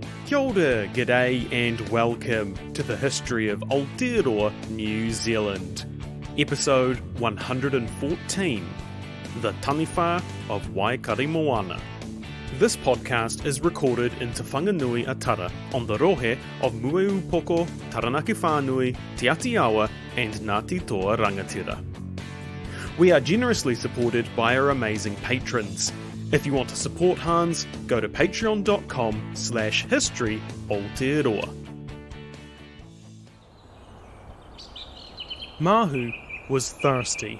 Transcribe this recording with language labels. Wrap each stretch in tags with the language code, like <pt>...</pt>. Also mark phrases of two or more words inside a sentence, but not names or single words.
<mi>Kia ora,</mi> <en>g'day and welcome to the history of Aotearoa, New Zealand. Episode 114, the Taniwha of Waikaremoana. This podcast is recorded in Te Whanganui Atara on the rohe of Mueupoko, Taranaki Whanui, Te Atiawa and Ngāti Toa Rangatira. We are generously supported by our amazing patrons. If you want to support Hans, go to patreon.com/history Aotearoa. Mahu was thirsty.</en>